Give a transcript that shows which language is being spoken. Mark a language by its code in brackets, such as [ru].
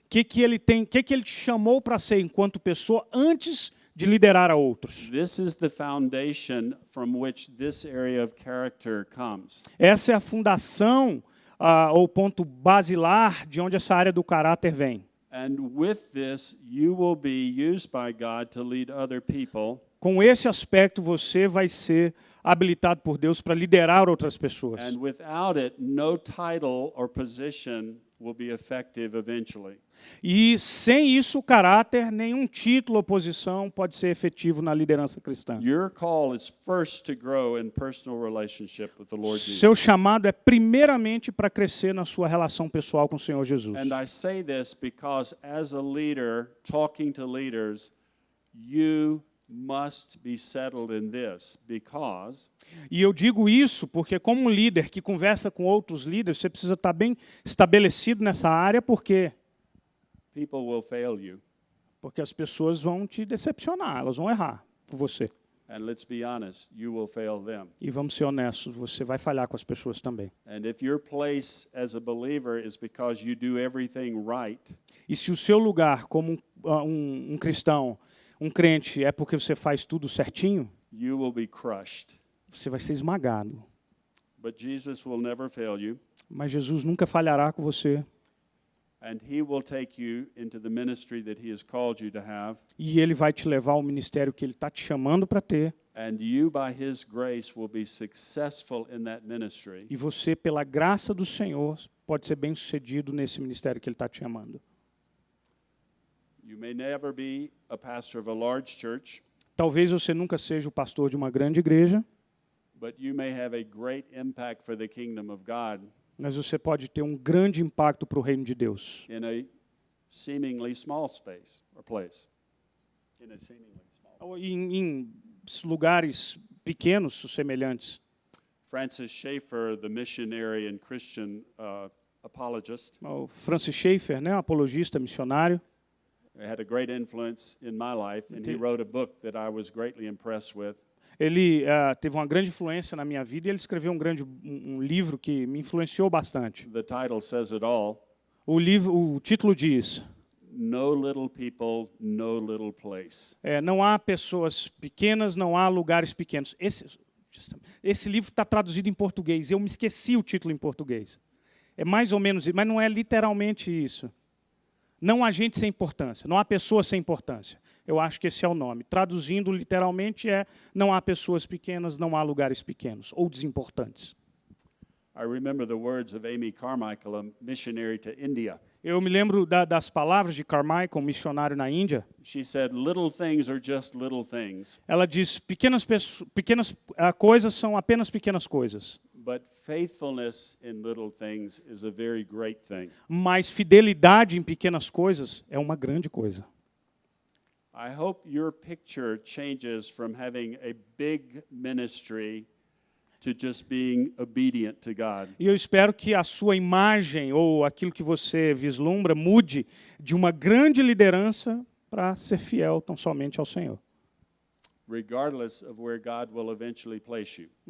[pt] Que ele te chamou para ser enquanto pessoa antes de liderar a outros. [en] This is the foundation from which this area of character comes. [pt] Essa é a fundação, ou ponto basilar de onde essa área do caráter vem. [en] And with this, you will be used by God to lead other people. [pt] Com esse aspecto, você vai ser habilitado por Deus para liderar outras pessoas. [en] And without it, no title or position will be effective eventually. [pt] E sem isso, o caráter, nenhum título ou posição pode ser efetivo na liderança cristã. [en] Your call is first to grow in personal relationship with the Lord Jesus. [pt] Seu chamado é primeiramente para crescer na sua relação pessoal com o Senhor Jesus. [en] And I say this because as a leader, talking to leaders, you must be settled in this, because [pt] E eu digo isso porque, como um líder que conversa com outros líderes, você precisa estar bem estabelecido nessa área, porque [en] people will fail you. [pt] as pessoas vão te decepcionar, elas vão errar com você. [en] And let's be honest, you will fail them. [pt] E vamos ser honestos, você vai falhar com as pessoas também. [en] And if your place as a believer is because you do everything right, [pt] E se o seu lugar como um cristão, um crente, é porque você faz tudo certinho, [en] you will be crushed. [pt] você vai ser esmagado. [en] But Jesus will never fail you, [pt] Mas Jesus nunca falhará com você. [en] and He will take you into the ministry that He has called you to have, [pt] E Ele vai te levar ao ministério que Ele está te chamando para ter. [en] and you, by His grace, will be successful in that ministry. [pt] E você, pela graça do Senhor, pode ser bem-sucedido nesse ministério que Ele está te chamando. [en] You may never be a pastor of a large church, [pt] Talvez você nunca seja o pastor de uma grande igreja, [en] but you may have a great impact for the kingdom of God [pt] mas você pode ter um grande impacto para o reino de Deus. [en] in a seemingly small space or place. In a seemingly small. [pt] Ou em lugares pequenos, semelhantes. [en] Francis Schaeffer, the missionary and Christian apologist, [pt] O Francis Schaeffer, né, um apologista, missionário, [en] had a great influence in my life, and he wrote a book that I was greatly impressed with. [pt] ele teve uma grande influência na minha vida e ele escreveu um livro que me influenciou bastante. [en] The title says it all. [pt] O título diz: [en] No little people, no little place. [pt] não há pessoas pequenas, não há lugares pequenos. Esse livro está traduzido em português. Eu me esqueci o título em português. É mais ou menos, mas não é literalmente isso. Não há gente sem importância, não há pessoas sem importância. Eu acho que esse é o nome. Traduzindo literalmente não há pessoas pequenas, não há lugares pequenos ou desimportantes. [en] I remember the words of Amy Carmichael, a missionary to India. [pt] Eu me lembro das palavras de Carmichael, um missionário na Índia. [en] She said, little things are just little things, [pt] Ela diz, pequenas coisas são apenas pequenas coisas. [en] but faithfulness in little things is a very great thing. [pt] Mas fidelidade em pequenas coisas é uma grande coisa. [en] I hope your picture changes from having a big ministry to just being obedient to God. [pt] E eu espero que a sua imagem ou aquilo que você vislumbra mude de uma grande liderança para ser fiel tão somente ao Senhor. [en] Regardless of where God will eventually place you.